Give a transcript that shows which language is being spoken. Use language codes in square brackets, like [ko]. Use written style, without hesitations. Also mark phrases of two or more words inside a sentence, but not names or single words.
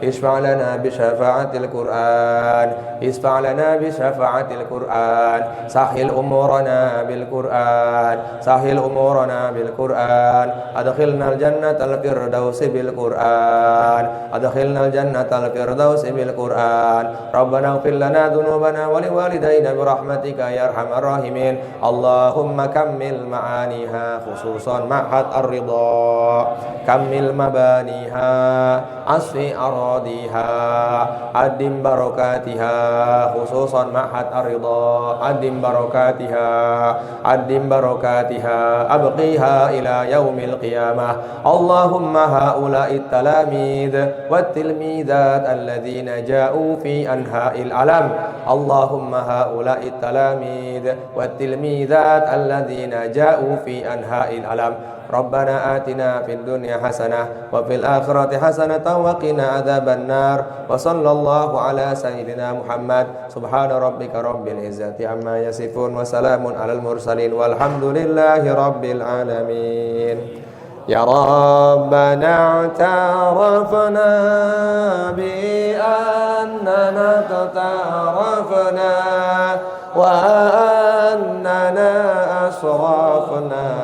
[ar] اشفع لنا بشفاعة القرآن. اشفع لنا بشفاعة القرآن سهل أمورنا بالقرآن. سهل أمورنا بالقرآن أدخلنا الجنة الفردوس بالقرآن. Adkhilnal jannatal firdausi bil Qur'an. أدخلنا الجنة الفردوس بالقرآن. ربنا اغفر لنا ذنوبنا ولوالدينا برحمتك يا أرحم الراحمين. اللهم كمل معانيها خصوصا معهد الرضا. كمل مبانيها أصف أراضيها أدم بركاتها خصوصا معهد الرضا. أدم بركاتها أدم بركاتها أبقها إلى يوم القيامة. اللهم هؤلاء التلاميذ والتلميذات الذين جاءوا في أنحاء العالم. اللهم هؤلاء التلاميذ والتلميذات الذين جاءوا في أنحاء العالم. ربنا آتنا في الدنيا حسنة وفي الآخرة حسنة وقنا عذاب النار. وصلى الله على سيدنا محمد. سبحان ربك رب العزة عما يصفون وسلام على المرسلين والحمد لله رب العالمين. يا ربنا اعترفنا بأننا تطرفنا وأننا أسرفنا